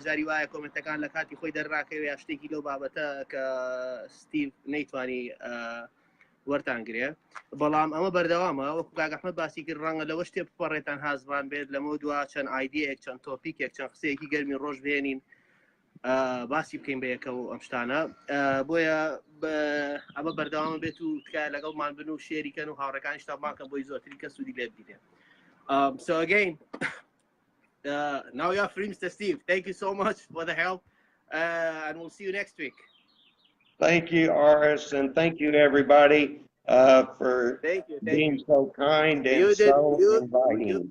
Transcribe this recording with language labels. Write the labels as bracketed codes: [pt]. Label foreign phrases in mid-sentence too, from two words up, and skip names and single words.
[ckb] جاری وایە کۆمنتەکان لە کاتی خۆی دەرڕاکەوێ یا شتێکی لەو بابەتە کە ستیڤ نەیتوانی وەرتانگرێ بەڵام ئەمە بەردەوامە وەکو کاک ئەحمەد باسی کرد ڕەنگە لەوە شتێ بپەڕێتان هازمان بێت لەمە دووە چەند ئایدیەیەک چەند تۆپیکێک چەند قسەیەکی گەرمی ڕۆژ بێنین باسی بکەین بە یەکە و ئەم شتانە بۆیە ئەمە بەردەوامە بێت و تکایە لەگەڵمان بن و شێریکەن و هاوڕەکانی شتابانکە بۆی زۆرتری کەس سوودی لێ بدێن. [en] So again, now you are free, Mr. Steve. Thank you so much for the help, and we'll see you next week. Thank you, Aris, and thank you, everybody, for being so kind and so inviting.